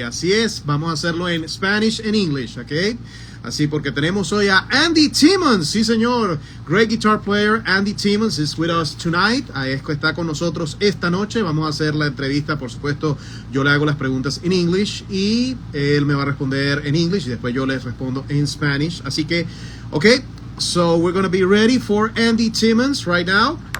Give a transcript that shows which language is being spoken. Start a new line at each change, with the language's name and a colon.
Spanish: Así es, vamos a hacerlo en
English: Spanish and English,
Spanish: ¿ok? Así porque tenemos hoy a Andy Timmons, sí señor,
English: great guitar player. Andy Timmons is with us tonight.
Spanish: Está con nosotros esta noche. Vamos a hacer la entrevista, por supuesto. Yo le hago las preguntas en English y él me va a responder en English y después yo les respondo en Spanish. Así que,
English: ok, so we're going to be ready for Andy Timmons right now.